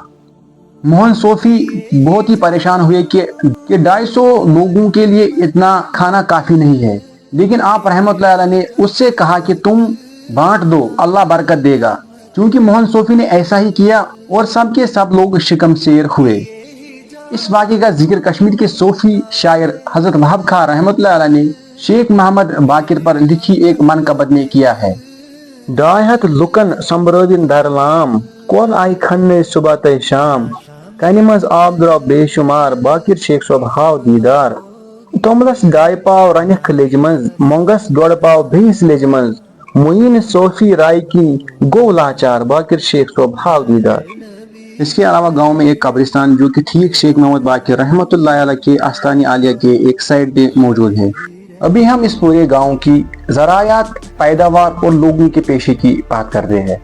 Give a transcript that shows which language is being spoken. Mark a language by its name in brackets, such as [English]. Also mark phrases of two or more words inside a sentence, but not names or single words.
[Hindi] मोहन सोफी बहुत ही परेशान हुए कि 250 लोगों के लिए इतना खाना काफी नहीं है, लेकिन आप [Arabic] رحمة الله عليه [Hindi] ने उससे कहा कि तुम बांट दो, अल्लाह बरकत देगा। क्योंकि मोहन सोफी ने ऐसा ही किया और सब के सब लोग शिकम शेर हुए। इस वाक़े का जिक्र कश्मीर के सूफी शायर हजरत वहाब खां [Arabic] رحمة الله عليه [Hindi] ने शेख मोहम्मद बाकिर पर लिखी एक मनकबत में किया है। [Kashmiri] डायहत लुकन संबरोदिन दरलाम कौल आई खन्ने सुबह तय शाम कनि मज आब द्राव बेशुमार बाकिर शेख सोब हाव दीदार तोमलस 2.5 पाव रनिख लेज मज मोंगस 1.5 पाव भीस लेज मज मुइन सोफी राय की गो लाचार बाकिर शेख सोब हाव दीदार। [Hindi] इसके अलावा गांव में एक कब्रिस्तान जो कि ठीक शेख मोहम्मद बाकिर [Arabic] رحمة الله عليه [Hindi] के आस्तानी आलिया के एक साइड पे मौजूद है। अभी हम इस पूरे गांव की ज़रायात, पैदावार और लोगों के पेशे की बात करते हैं।